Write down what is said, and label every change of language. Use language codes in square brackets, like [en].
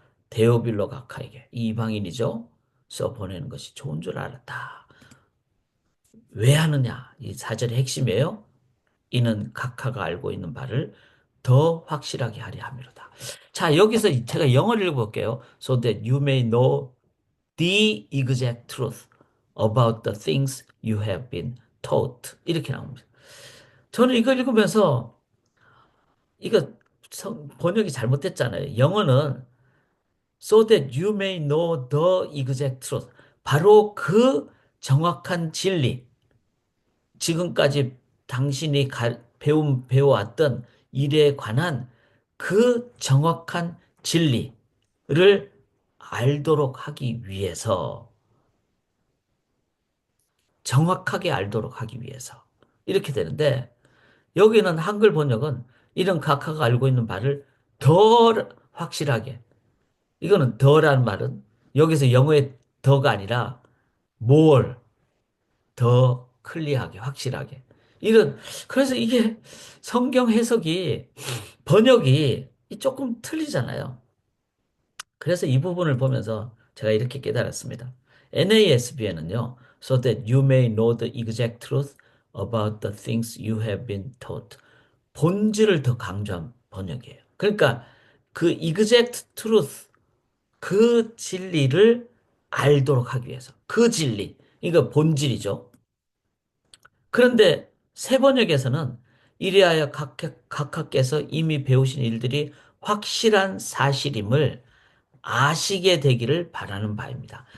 [ko] 데오빌로 각하에게, 이방인이죠. 써 보내는 것이 좋은 줄 알았다. 왜 하느냐? 이 사절의 핵심이에요. 이는 각하가 알고 있는 바를 더 확실하게 하려 함이로다. 자, 여기서 제가 영어를 읽어볼게요. [en] So that you may know the exact truth about the things you have been taught. [ko] 이렇게 나옵니다. 저는 이거 읽으면서 이거 번역이 잘못됐잖아요. 영어는 [en] so that you may know the exact truth. [ko] 바로 그 정확한 진리. 지금까지 당신이 배워왔던 일에 관한 그 정확한 진리를 알도록 하기 위해서, 정확하게 알도록 하기 위해서. 이렇게 되는데, 여기는 한글 번역은 이런 각하가 알고 있는 바를 더 확실하게, 이거는 더라는 말은 여기서 영어의 더가 아니라 more, 더 클리어하게, 확실하게. 그래서 이게 성경 해석이, 번역이 조금 틀리잖아요. 그래서 이 부분을 보면서 제가 이렇게 깨달았습니다. NASB에는요, [en] so that you may know the exact truth about the things you have been taught. [ko] 본질을 더 강조한 번역이에요. 그러니까 그 [en] exact truth, [ko] 그 진리를 알도록 하기 위해서. 그 진리. 이거 본질이죠. 그런데 새 번역에서는 이리하여 각하께서 이미 배우신 일들이 확실한 사실임을 아시게 되기를 바라는 바입니다.